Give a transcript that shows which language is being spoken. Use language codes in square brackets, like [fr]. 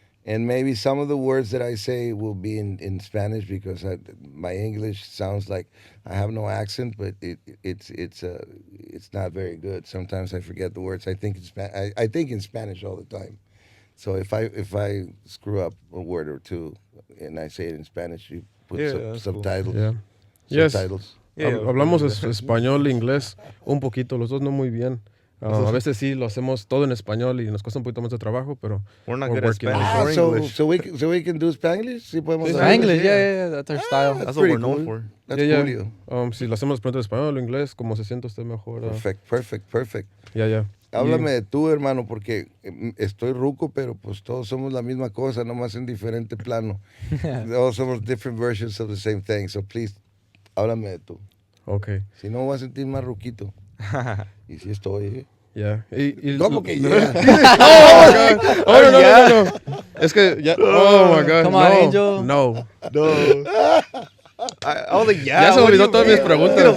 [en] And maybe some of the words that I say will be in Spanish because my English sounds like I have no accent, but it's not very good. Sometimes I forget the words. I think in Spanish all the time. So if I screw up a word or two and I say it in Spanish, you put subtitles. Cool. Yeah. Subtitles. Yes. [es] Hablamos español, inglés, un poquito, los dos no muy bien. A veces sí lo hacemos todo en español y nos cuesta un poquito más de trabajo, pero [en] we're not good at Spanish or English. So we can do Spanglish? [es] Sí, podemos [en] Spanglish, yeah, that's our style. That's what we're known for. That's cool. [es] Si lo hacemos pronto en español o inglés, como se siente usted mejor. [en] Perfect. Yeah. [es] Háblame de tú, hermano, porque estoy ruco, pero pues todos somos la misma cosa, nomás en diferente plano. Todos somos [en] different versions of the same thing. So please, [es] háblame de tú. [en] Okay. [es] Si no, voy a sentir más ruquito. Y si estoy, [en] Yeah. [es] ¿Cómo que yeah? [en] Oh my God. Oh, no. [es] Es que, [en] yeah. Oh my God. Come on, Angel. No. I was like, yeah. [es] Ya se olvidó todas mis preguntas.